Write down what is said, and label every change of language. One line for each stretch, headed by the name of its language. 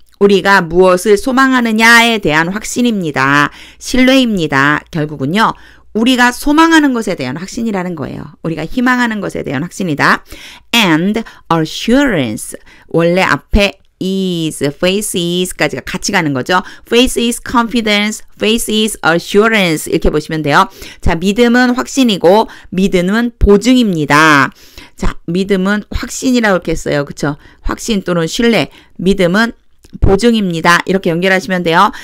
Korean: 우리가 무엇을 소망하느냐에 대한 확신입니다. 신뢰입니다. 결국은요. 우리가 소망하는 것에 대한 확신이라는 거예요. 우리가 희망하는 것에 대한 확신이다.
English: And assurance.
Korean: 원래 앞에 is, faith is까지가 같이 가는 거죠.
English: faith is confidence, faith is assurance
Korean: 이렇게 보시면 돼요. 자, 믿음은 확신이고 믿음은 보증입니다. 자, 믿음은 확신이라고 이렇게 했어요. 그쵸? 확신 또는 신뢰. 믿음은 보증입니다. 이렇게 연결하시면 돼요.